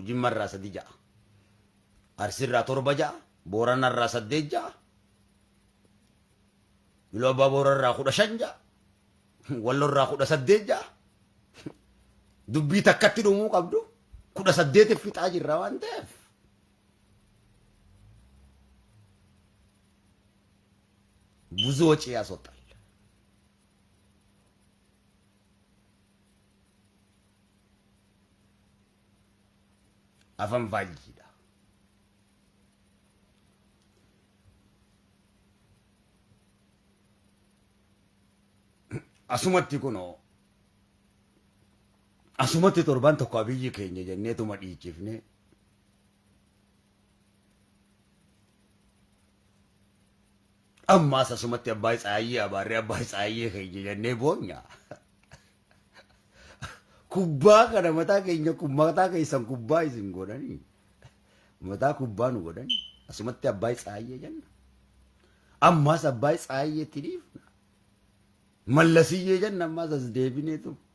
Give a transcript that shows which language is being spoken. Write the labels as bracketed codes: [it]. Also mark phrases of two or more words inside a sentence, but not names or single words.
[om] Jimma irraa 3 ja'a, Arsii irraa 7 ja'a, Boorana irraa 8 ja'a, Iluu Abbaa Booraa irraa 15 ja'a, Walloo irraa 18 ja'a. Dubbii takkatti dhumuu qabdu 18 fixaa jirra waan ta'eef [am] ብዙ ወጪ ያስወጣል። [om] አፈንፋጅዳ asumatti kuno asumatti torban tokko abiyyi keenya jenneetuma dhiichifne ammaas asumatti abbaa Tsaayyee abaarree abbaa Tsaayyee keenya jennee boonya kubbaa kana mataa keenya mataa keessan kubbaa isin godhanii mataa kubbaa nu godhanii asumatti abbaa Tsaayyee jenna ammaas abbaa Tsaayyeetti dhiifna mallasiyyee jenna ammaas as deebineetu